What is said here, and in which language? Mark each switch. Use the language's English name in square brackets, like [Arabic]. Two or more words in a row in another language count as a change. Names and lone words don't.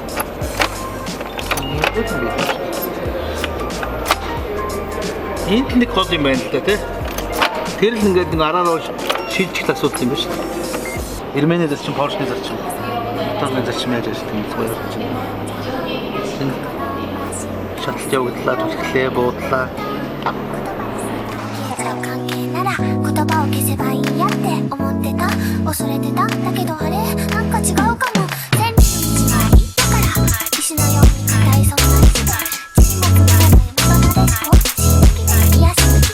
[Mongolian] Энд нэг гол юм байна л да тий. Тэр л ингээд нэг араараа шилжих асуудал юм байна шүү дээ. Ирмэний зарчим, Поршны зарчим, Моторны зарчим яаж ажилладаг юм бэ? Энэ шатлт явагдлаа, түлхлээ, буудлаа. [Japanese] 関係なら言葉を消せばいいやって思ってた恐れてただけどあれなんか違うかも全部一枚だから石のように硬いそんな自信もくれないままなで少し癒し